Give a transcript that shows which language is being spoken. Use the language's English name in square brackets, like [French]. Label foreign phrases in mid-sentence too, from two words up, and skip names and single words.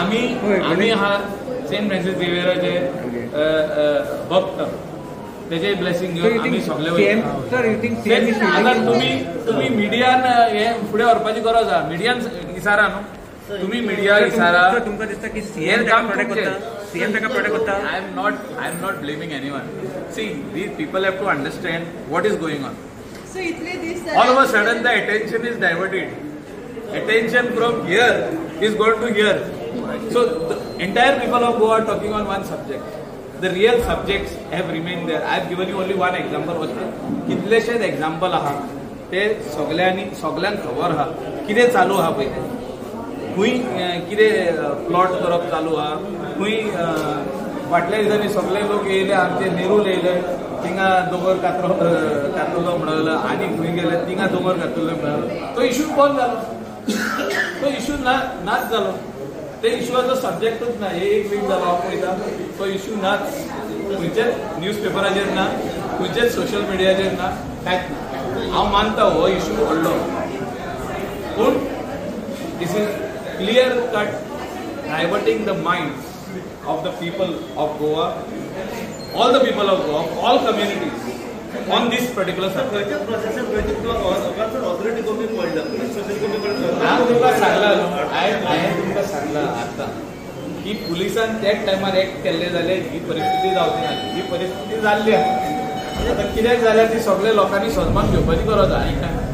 [Konkani] आमी आहा सेंट फ्रांसीस झेवियराचे भक्त तेजे ब्लेसिंग घेऊन आम्ही सगळे वयता. आता तुम्ही मिडियान हे फुडें व्हरपाची गरज आहा. मिडियान इसारा न्हू, तुम्ही मिडिया इसारा. तुमकां दिसता की हें काम प्रोटेक्ट तुमचें. करता, सीएम ताका प्रोटेक्ट करता. [English] I am not blaming anyone. See, these people have to understand what is going on. [Konkani] So इतले दीस [English] All of a sudden, the attention is diverted. Attention from here is going to here. So the entire people of Goa are talking on one subject. The real subjects have remained there. I have given you only one example. [Konkani] कितलेशेच example आहा ते सगळ्यांक खबर आहा कितें चालू आहा पळय तें. खंय कितें प्लॉट करप चालू आहा, खंय फाटल्या दिसांनी सगळे लोक येयले, आमचे नेरूल येयले, थिंगा दोंगर कातरलो म्हणलो, आनी खंय गेले थिंगा दोंगर कातरलो म्हणलो. तो इशू बंद जालो, तो इशू नाच जालो. ते इशूआचो सब्जेक्टूच ना. एक वीक जालो हांव पळयता, तो इशू नाच. खंयचेच न्यूजपेपराचेर ना, खंयचेच सोशल मिडियाचेर ना, कांयच ना. हांव मानता हो इशू व्हडलो, पूण [English] this is clear cut diverting the minds of the people of Goa, all the people of Goa, all communities on this particular subject. [Konkani] ऑथॉरिटी कमी पडला, सोशल कमी पडला. हांव तुमकां सांगला, हांवें तुमकां सांगला आतां की पुलिसान त्याच टायमार एक्ट केल्ले जाल्यार ही परिस्थिती जावची नासली. ही परिस्थिती जाल्ली आहा. आतां कित्याक जाल्यार ती सगळ्या लोकांनी सन्मान घेवपाची गरज आहा.